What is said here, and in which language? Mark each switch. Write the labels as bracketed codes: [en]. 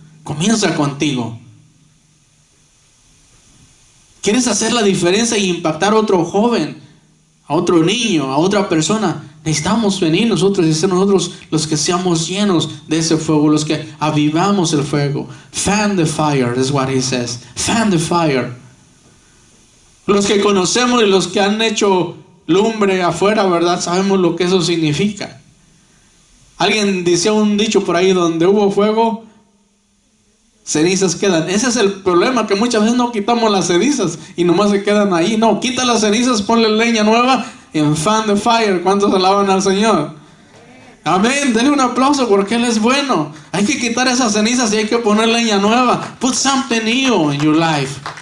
[es] Comienza contigo. ¿Quieres hacer la diferencia y impactar a otro joven, a otro niño, a otra persona? Necesitamos venir nosotros y ser nosotros los que seamos llenos de ese fuego, los que avivamos el fuego. [en] Fan the fire, is what he says. Fan the fire. [es] Los que conocemos y los que han hecho lumbre afuera, ¿verdad? Sabemos lo que eso significa. Alguien decía un dicho por ahí: donde hubo fuego, cenizas quedan. Ese es el problema, que muchas veces no quitamos las cenizas y nomás se quedan ahí. No, quita las cenizas, ponle leña nueva [en] and fan the fire. [es] ¿Cuántos alaban al Señor? Amén. Denle un aplauso porque Él es bueno. Hay que quitar esas cenizas y hay que poner leña nueva. [en] Put something new in your life.